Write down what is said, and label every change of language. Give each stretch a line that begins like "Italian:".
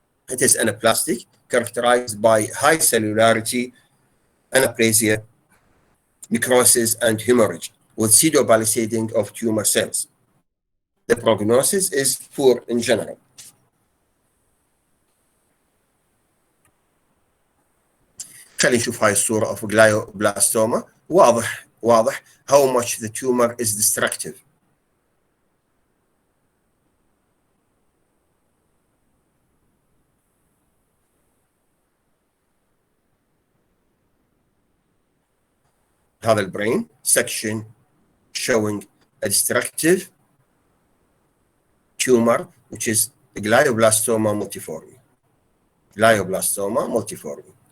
English: It is anaplastic, characterized by high cellularity, anaplasia, necrosis, and hemorrhage, with pseudopalisading of tumor cells. The prognosis is poor in general.
Arabic: خلينا نشوف هاي الصورة of glioblastoma.
English: واضح how much the tumor is destructive. هذا البرين section showing a destructive tumor which is glioblastoma multiforme.